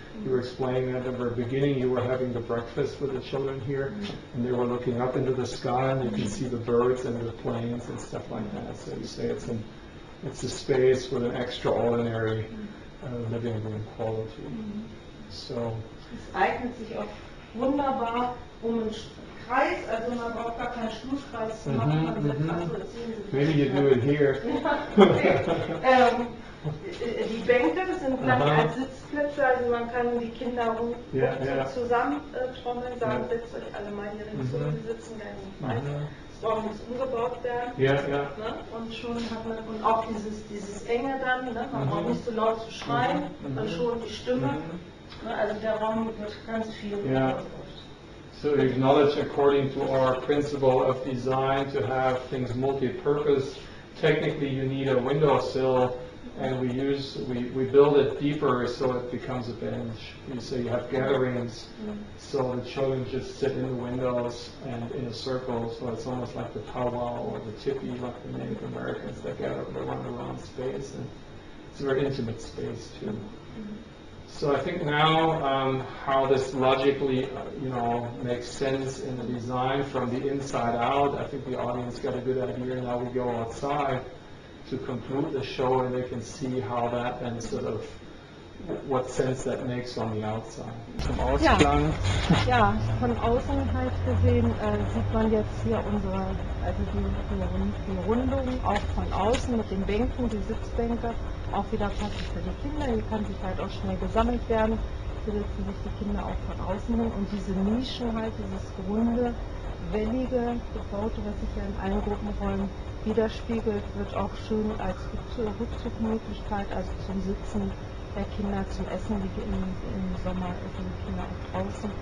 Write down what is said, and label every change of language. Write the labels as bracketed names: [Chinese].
[English] You were explaining that at the beginning, you were having the breakfast with the children here, and they were looking up into the sky, and you can see the birds and the planes and stuff like that. So you say it's a space with an extraordinary living room quality. So. [German] Es eignet sich auch wunderbar, einen Kreis, also man braucht gar keinen Stuhlkreis zu machen. Man setzt, also das sehen Sie [English] Maybe you do it here. [German] Die Bänke sind gleich als Sitzplätze, also man kann die Kinder zusammentrommeln, sagen, setzt euch alle mal hier hin zu, die sitzen gleich im Kreis. Es braucht nichts umgebaut werden. Ne? Und schon hat man, und auch dieses Enge dann, ne? Man braucht nicht so laut zu schreien, man schont die Stimme. Ne? Also der Raum wird ganz viel ausgebaut. [English] So we acknowledge, according to our principle of design, to have things multi-purpose. Technically, you need a windowsill, and we build it deeper so it becomes a bench. You say you have gatherings, so the children just sit in the windows and in a circle, so it's almost like the powwow or the tipi, like the Native Americans that gather around space, and it's a very intimate space too. So I think now how this logically, makes sense in the design from the inside out. I think the audience got a good idea. Now we go outside to conclude the show, and they can see how that then sort of what sense that makes on the outside. [German] Zum Ausklang. Ja, von außen halt gesehen sieht man jetzt hier unsere, also die Rundung auch von außen mit den Bänken, die Sitzbänke, auch wieder passend für die Kinder. Hier kann sich halt auch schnell gesammelt werden. Hier setzen sich die Kinder auch von außen hin und diese Nischen halt, dieses runde, wellige, gebaute, was sich ja in allen Gruppenräumen widerspiegelt, wird auch schön als Rückzugmöglichkeit, also zum Sitzen der Kinder, zum Essen, wie im Sommer essen die Kinder auch draußen.